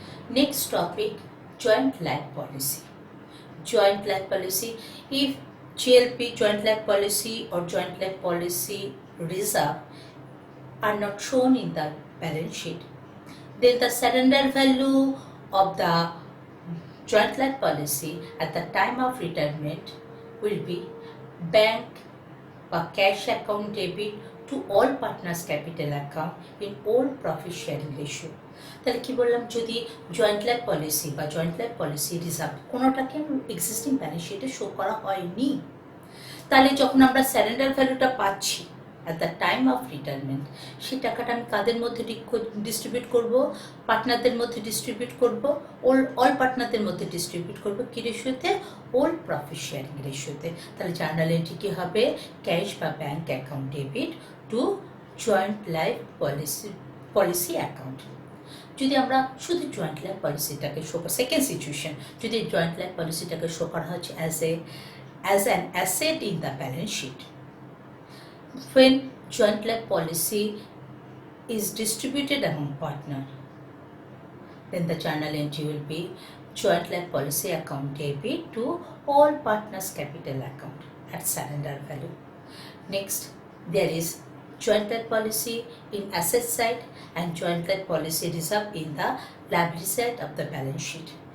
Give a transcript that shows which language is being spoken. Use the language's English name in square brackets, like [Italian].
[English] Next topic, joint life policy. Joint life policy, if JLP, joint life policy or joint life policy reserve are not shown in the balance sheet, then the surrender value of the joint life policy at the time of retirement will be bank or cash account debit to all partners capital account in all profit sharing ratio. [Bangla] তাহলে কি বললাম, যদি joint life policy বা joint life policy reserve কোনোটাকে existing balance শিটে show করা হয়নি, তাহলে যখন আমরা সারেন্ডার ভ্যালুটা পাচ্ছি [English] at the time of retirement, [Bangla] সেই টাকাটা আমি কাদের মধ্যে ডিস্ট্রিবিউট করব, পার্টনারদের মধ্যে ডিস্ট্রিবিউট করব, অল পার্টনারদের মধ্যে ডিস্ট্রিবিউট করব কি রেশিওতে, অল প্রফিট শেয়ারিং রেশিওতে। তাহলে জার্নাল এন্ট্রি কি হবে, [English] Cash বা bank account debit to joint life policy account. [Bangla] যদি আমরা শুধু জয়েন্ট লাইফ পলিসিটাকে শো করি, সেকেন্ড সিচুয়েশন, যদি জয়েন্ট লাইফ পলিসিটাকে শো করা হচ্ছে [English] As an asset in the balance sheet, when joint life policy is distributed among partner, then the journal entry will be joint life policy account debit to all partners capital account at surrender value. Next, there is joint life policy in asset side and joint life policy reserve in the liability side of the balance sheet.